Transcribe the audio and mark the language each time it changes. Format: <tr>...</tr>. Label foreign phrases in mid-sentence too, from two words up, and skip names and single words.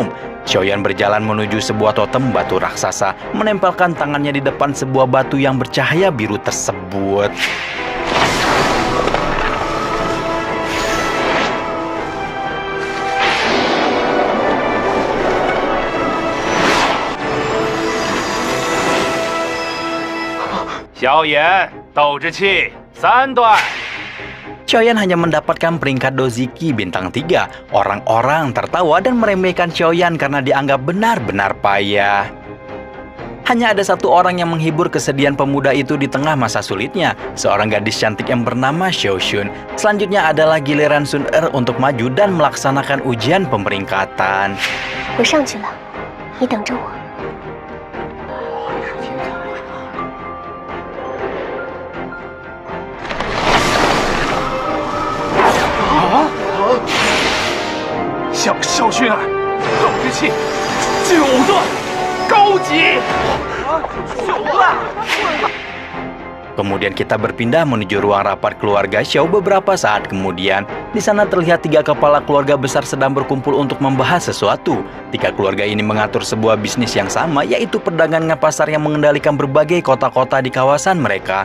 <id>Xiaoyan berjalan menuju sebuah totem batu raksasa, menempelkan tangannya di depan sebuah batu yang bercahaya biru tersebut. Xiaoyan,</id> <zh>斗志气3段。</zh> <id>Xiaoyan hanya mendapatkan peringkat Doziki bintang 3. Orang-orang tertawa dan meremehkan Xiaoyan karena dianggap benar-benar payah. Hanya ada satu orang yang menghibur kesedihan pemuda itu di tengah masa sulitnya, seorang gadis cantik yang bernama Xiaoxun. Selanjutnya adalah giliran Sun Er untuk maju dan melaksanakan ujian pemeringkatan.</id> <zh>我上去了，你等着我。小勋儿，斗志气9段，高级9段。</zh> <id>Kemudian kita berpindah menuju ruang rapat keluarga Xiao beberapa saat kemudian. Di sana terlihat 3 kepala keluarga besar sedang berkumpul untuk membahas sesuatu. 3 keluarga ini mengatur sebuah bisnis yang sama, yaitu perdagangan pasar yang mengendalikan berbagai kota-kota di kawasan mereka.</id>